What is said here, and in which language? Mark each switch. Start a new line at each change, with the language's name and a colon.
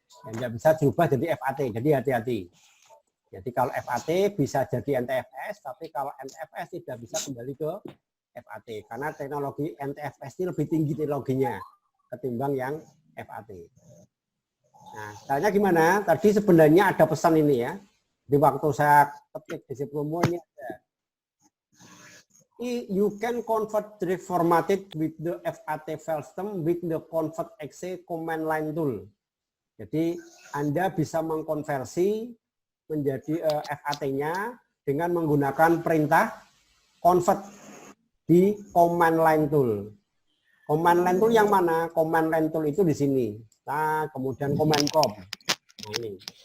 Indonesian: Tidak bisa berubah jadi FAT, jadi hati-hati. Jadi kalau FAT bisa jadi NTFS, tapi kalau NTFS tidak bisa kembali ke FAT. Karena teknologi NTFS ini lebih tinggi teknologinya ketimbang yang FAT. Nah, caranya gimana? Tadi sebenarnya ada pesan ini ya. Di waktu saya ketik di promo ini ada.
English: You can convert drift formatted with the FAT file system with the convert.exe command line tool.
Indonesian: Jadi Anda bisa mengkonversi menjadi FAT-nya dengan menggunakan perintah convert di command line tool. Command line tool yang mana? Command line tool itu di sini. Nah, kemudian command prompt. Nah, ini.